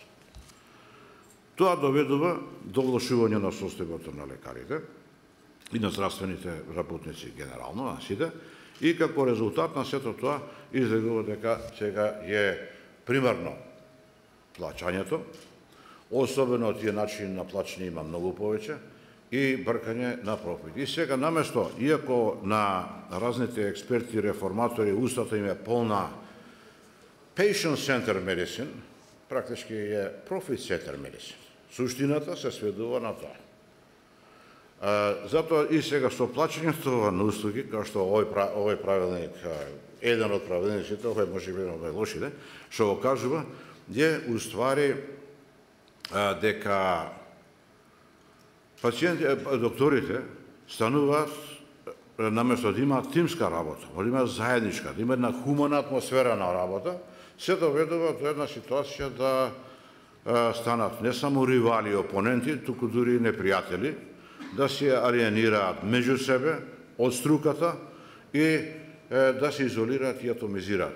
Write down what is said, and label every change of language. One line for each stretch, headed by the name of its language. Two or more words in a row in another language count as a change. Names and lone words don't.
Macedonian: Тоа доведува до влошување на состојбата на лекарите и на здравствените работници генерално, на сите, и како резултат на сето тоа изгледува дека сега е примерно плаќањето, особено тие начини на плаќање има многу повеќе, и бркање на профит. И сега наместо, иако на разните експерти, реформатори, устата им е полна
English: patient-centered medicine,
Macedonian: практички е
English: profit-centered medicine.
Macedonian: Суштината се сведува на тоа. Затоа и сега со плаќањето на услуги, како што овој правилник еден од праведниците, овој може би еден од најлошите, што го кажува, е уствари дека докторите стануваат наместо да имаат тимска работа, да имаат заедничка, да има една хумана атмосфера на работа, се доведува до една ситуација да станат не само ривали и опоненти, туку дури и непријатели, да се алиенираат меѓу себе од струката и да се изолираат и атомизираат.